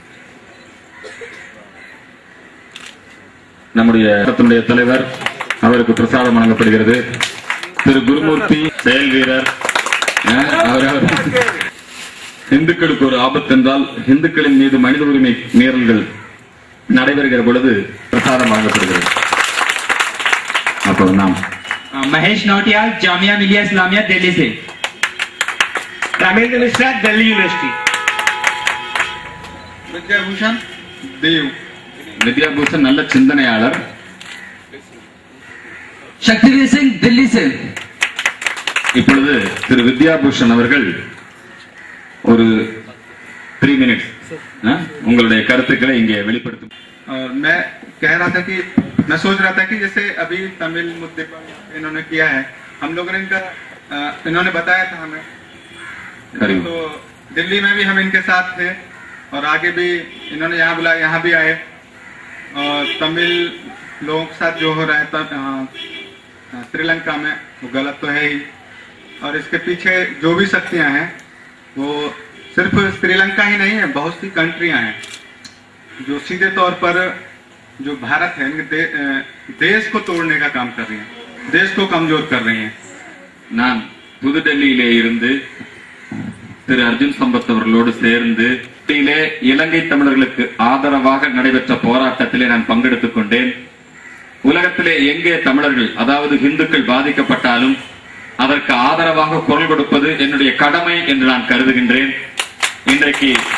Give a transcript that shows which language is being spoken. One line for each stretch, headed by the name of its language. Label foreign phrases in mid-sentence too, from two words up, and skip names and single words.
Tamil: நம்முடைய தலைவர் அவருக்கு பிரசாதம் வழங்கப்படுகிறது. திரு குருமூர்த்தி செயல் வீரர். இந்துக்களுக்கு ஒரு ஆபத்து என்றால் இந்துக்களின் மீது மனித உரிமை மீறல்கள் நடைபெறுகிற பொழுது பிரசாதம் வழங்கப்படுகிறது. அப்போ நாம்
Hindi: महेश नौटियाल जामिया मिलिया इस्लामिया दिल्ली से। रामेंद्र मिश्रा दिल्ली यूनिवर्सिटी। विद्याभूषण देव।
Tamil: வித்யாபூஷன் நல்ல சிந்தனையாளர்.
Hindi: शक्तिवीर सिंह दिल्ली से।
Tamil: இப்பொழுது திரு வித்யாபூஷன் அவர்கள் ஒரு 3 मिनट உங்களுடைய கருத்துக்களை இங்கே வெளிப்படுத்தும்.
Hindi: और मैं कह रहा था कि मैं सोच रहा था कि जैसे अभी तमिल मुद्दे पर इन्होंने किया है, हम लोगों ने इन्होंने बताया था हमें, तो दिल्ली में भी हम इनके साथ थे और आगे भी इन्होंने यहाँ बुलाया, यहाँ भी आए और तमिल लोगों के साथ जो हो रहा है श्रीलंका में वो गलत तो है ही, और इसके पीछे जो भी शक्तियां हैं वो सिर्फ श्रीलंका ही नहीं है, बहुत सी कंट्रियां हैं जो सीधे तौर पर जो भारत है इनके देश को तोड़ने का काम कर रही हैं, देश को कमजोर कर रही हैं.
Tamil: நான் புதுடெல்லியிலே இருந்து திரு அர்ஜுன் சம்பத் அவர்களோடு சேர்ந்து இலங்கை தமிழர்களுக்கு ஆதரவாக நடைபெற்ற போராட்டத்திலே நான் பங்கெடுத்துக் கொண்டேன். உலகத்திலே எங்கே தமிழர்கள் அதாவது இந்துக்கள் பாதிக்கப்பட்டாலும் அதற்கு ஆதரவாக குரல் கொடுப்பது என்னுடைய கடமை என்று நான் கருதுகின்றேன்.